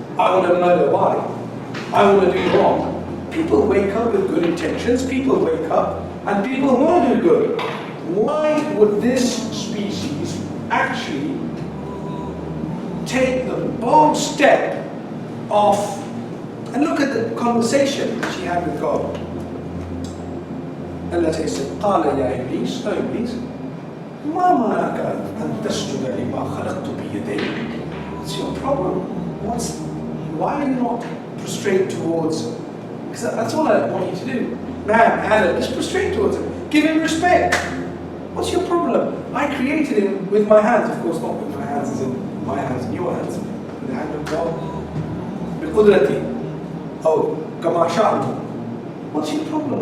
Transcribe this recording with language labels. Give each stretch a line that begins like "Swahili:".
English: I want to murder Y. I want to do wrong. People wake up with good intentions. People wake up and people who want to do good. Why would this species actually take the bold step of, and look at the conversation that she had with God. Allah says,
Arabic: قال يا إبليس,
English: oh Iblis,
Arabic: ما منعك أن تسجد لما خلقت بيدي?
English: What's your problem? Why are you not prostrate towards? Because that's all I want you to do. Man, Adam, just prostrate towards him. Give him respect. What's your problem? I created him with my hands. Of course, not with my hands as in my hands and your hands. With the hand of God.
Arabic: بقدرتي.
English: Oh,
Arabic: كما شاء.
English: What's your problem?